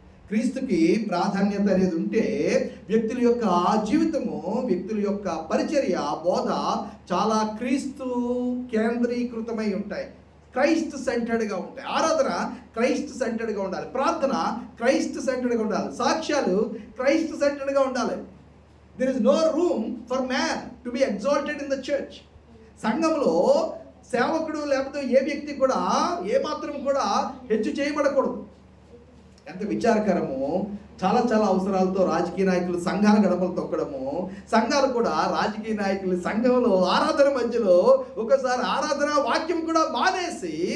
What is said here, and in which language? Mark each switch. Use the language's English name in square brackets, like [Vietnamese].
[Telugu] క్రీస్తుకి ప్రాధాన్యత అనేది ఉంటే వ్యక్తుల యొక్క జీవితము, వ్యక్తుల యొక్క పరిచర్య, బోధ చాలా క్రీస్తు కేంద్రీకృతమై ఉంటాయి, క్రైస్ట్ సెంటర్డ్గా ఉంటాయి. ఆరాధన క్రైస్ట్ సెంటర్డ్గా ఉండాలి, ప్రార్థన క్రైస్ట్ సెంటర్డ్గా ఉండాలి, సాక్ష్యాలు క్రైస్ట్ సెంటర్డ్గా ఉండాలి. [English] There is no room for man to be exalted in the church. [Telugu] సంఘంలో సేవకుడు లేకపోతే ఏ వ్యక్తి కూడా ఏమాత్రం కూడా హెచ్చు చేయబడకూడదు. ఎంత విచారకరము. చాలా అవసరాలతో రాజకీయ నాయకులు సంఘాల గడపలు తొక్కడము, సంఘాలు కూడా రాజకీయ నాయకులు సంఘంలో ఆరాధన మధ్యలో ఒకసారి ఆరాధన వాక్యం కూడా మానేసి